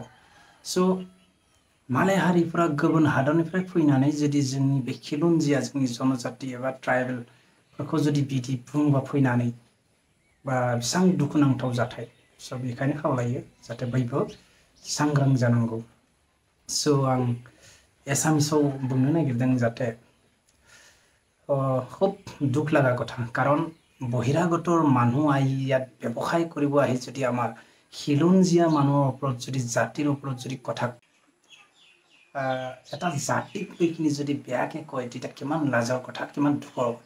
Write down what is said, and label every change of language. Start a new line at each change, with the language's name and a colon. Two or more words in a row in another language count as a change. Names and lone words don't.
Bodo: स' मालाय हारिफ्रा गुबुन हादरनिफ्राय फैनानै जुदि जोंनि बे खिलन्जिया जोंनि जनजाति एबा ट्राइबेलफोरखौ जुदि बिदि बुंबा फैनानै बा बेसेबां दुखुनांथाव जाथाय। स' बेखायनो खावलायो जाहाथे बयबो सांग्रां जानांगौ। स' आं एसामिसाव बुंनो नागिरदों जाहाथे
Assamese: খুব দুখ লগা কথা, কাৰণ বহিৰাগতৰ মানুহ আহি ইয়াত ব্যৱসায় কৰিব আহি যদি আমাৰ খিলঞ্জীয়া মানুহৰ ওপৰত যদি জাতিৰ ওপৰত যদি কথা এটা জাতিক লৈ কিনি যদি বেয়াকৈ কয় তেতিয়া কিমান লাজৰ কথা, কিমান দুখৰ কথা।